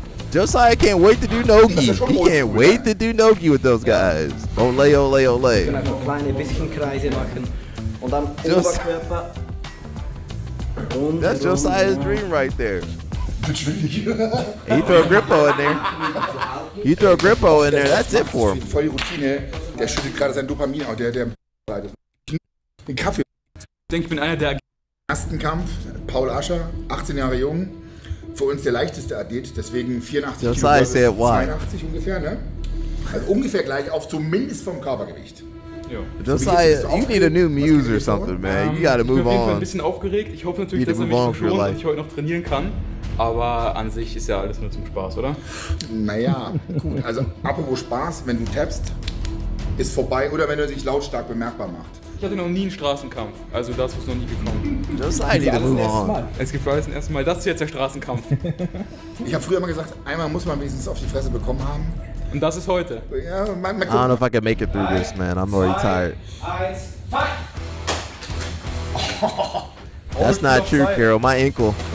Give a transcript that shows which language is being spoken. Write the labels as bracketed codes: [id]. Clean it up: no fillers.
[en] Josiah can't wait to do Nogi. He can't wait to do Nogi with those guys. Ole, ole, ole. [de] Wir können einfach kleine bisschen Kreise machen. Und dann Oberkörper. [en] That's Josiah's dream right there. You throw a Grippo in there. You throw a Grippo in there, that's it for him. [de] Voll die Routine. Der schüttet gerade sein Dopamin aus. Der den Kaffee. Ich denke, ich bin einer der ersten Kampf. Paul Ascher, 18 Jahre jung. Für uns der leichteste Athlet. Deswegen 84 Kilo, 82 ungefähr, ne? Also ungefähr gleich auf, zumindest vom Körpergewicht. [en] Josiah, you need a new muse or something, man. You gotta move [de] Ich bin auf jeden Fall ein [en] on. [de] bisschen aufgeregt. Ich hoffe natürlich, dass er mich verschont und ich heute noch trainieren kann. Aber an sich ist ja alles nur zum Spaß, oder? Naja, gut. Also, apropos Spaß, wenn du tappst, ist vorbei oder wenn er sich lautstark bemerkbar macht. Ich hatte noch nie einen Straßenkampf, also dazu ist noch nie gekommen. Josiah, need to move on. Es gibt alles zum ersten Mal. Das ist jetzt der Straßenkampf. Ich habe früher immer gesagt, einmal muss man wenigstens auf die Fresse bekommen haben. Und das ist heute. Ja, [en] I don't know if I can make it through this, man. I'm already tired. That's not true, Carol. My ankle.